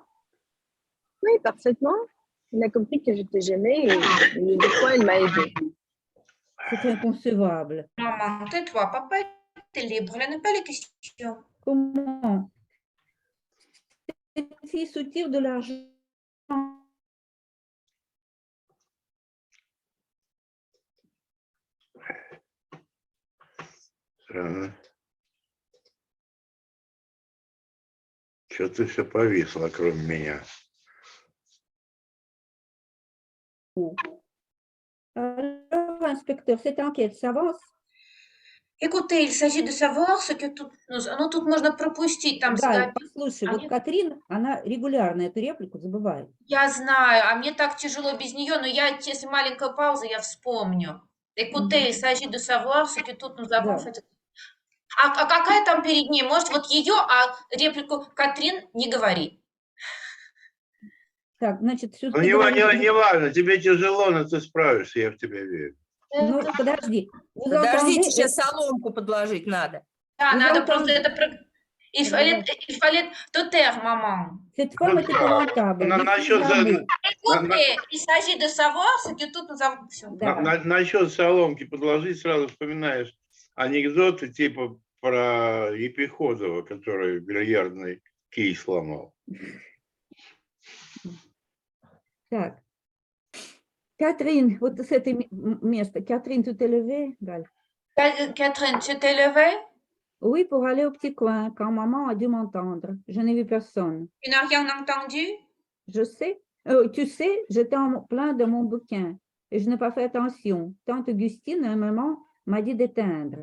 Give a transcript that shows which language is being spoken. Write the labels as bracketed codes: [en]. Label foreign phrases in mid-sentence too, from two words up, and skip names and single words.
[fr] Oui, parfaitement. Il a compris que j'étais gênée et des fois, il m'a aidée. C'est inconcevable. Maman, tais-toi, papa est libre, là n'est pas la question. Comment? Cette fille soutire de l'argent. [ru] Странно. Что ты все повисло, кроме меня? [fr] Alors, inspecteur, cette enquête s'avance. Écoutez, il s'agit de savoir ce que [ru] тут можно пропустить. Там Галь, послушай, вот Они- Катрин, она регулярно эту реплику забывает. Я знаю, а мне так тяжело без нее, но если маленькая пауза, я вспомню. [fr] Écoutez, il s'agit de savoir ce que тут nous avons [ru] Да. [fr] fait. [ru] А какая там перед ней? Может, вот ее, а реплику Катрин не говори. Так, значит, все Ну, не важно, тебе тяжело, но ты справишься, я в тебя верю. Ну, подожди. Vous Подождите, [fr] entendez? [ru] сейчас соломку подложить надо. Да, [fr] Vous [ru] надо [fr] entendez? [ru] просто это... [fr] Il fallait te taire, maman. Cette femme est épouvantable. [ru] Насчет [fr] Écoutez, il s'agit de savoir ce que тут nous avons... [ru] Всё. Да. насчет соломки подложить, сразу вспоминаешь анекдоты типа про Епиходова, который бильярдный кий сломал. Так. Catherine, вот с этого места. [fr] Catherine, tu t'es levée, Gal? Catherine, tu t'es levée? Oui, pour aller au petit coin, quand maman a dû m'entendre. Je n'ai vu personne. Tu n'as rien entendu? Je sais. Tu sais, j'étais en plein de mon bouquin et je n'ai pas fait attention. Tante Augustine, à un moment, m'a dit d'éteindre.